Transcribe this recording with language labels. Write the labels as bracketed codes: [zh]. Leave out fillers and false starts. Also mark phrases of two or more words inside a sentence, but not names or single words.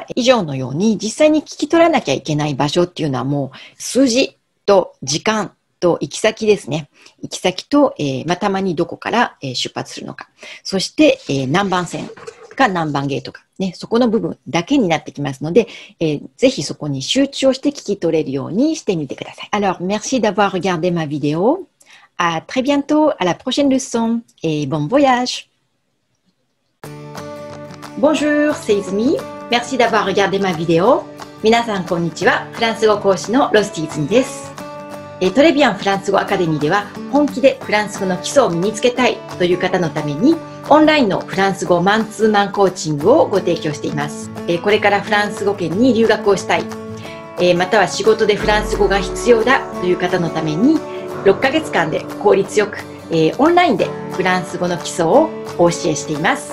[ja] 以上のように実際に聞き取らなきゃいけない場所っていうのはもう数字と時間と行き先ですね。行き先と、たまにどこから、出発するのか。そして、何番線か何番ゲートか。ね、そこの部分だけになってきますので、ぜひそこに集中をして聞き取れるようにしてみてください。 [fr] Alors, merci d'avoir regardé ma vidéo. À très bientôt, à la prochaine leçon et bon voyage! Bonjour, c'est Izumi. Merci d'avoir regardé ma vidéo. [ja] 皆さんこんにちは。フランス語講師のロスティイズミです。トレビアンフランス語アカデミーでは本気でフランス語の基礎を身につけたいという方のためにオンラインのフランス語マンツーマンコーチングをご提供しています。これからフランス語圏に留学をしたい、または仕事でフランス語が必要だという方のために6ヶ月間で効率よく、オンラインでフランス語の基礎をお教えしています。